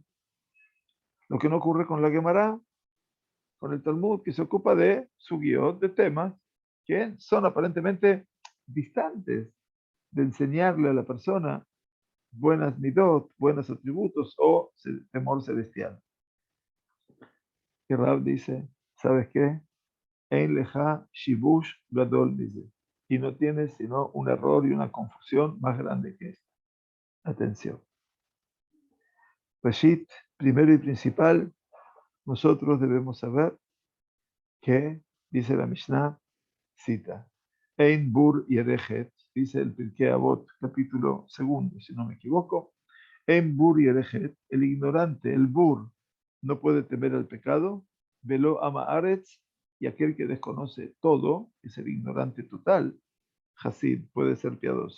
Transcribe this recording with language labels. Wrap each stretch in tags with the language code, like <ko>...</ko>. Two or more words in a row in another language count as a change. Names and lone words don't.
<es>Lo que no ocurre con la Gemara, con el Talmud, que se ocupa de su guión, de temas que son aparentemente distantes de enseñarle a la persona buenas midot, buenos atributos o temor celestial. Y Rab dice, ¿sabes qué?</es> <he>אין לך שיבוש גדול dice.</he> <es>Y no tienes sino un error y una confusión más grande que esta. Atención. Reshit, primero y principal, nosotros debemos saber que, dice la Mishnah, cita,</es> <he>אין בור ירא חטא,</he> <es>dice el Pirkei Avot, capítulo segundo, si no me equivoco,</es> <he>אין בור ירא חטא,</he> <es>el ignorante, el bur, no puede temer al pecado,</es> <he>ולא עם הארץ,</he> <es>y aquel que desconoce todo, es el ignorante total, Hasid, puede ser piadoso.</es>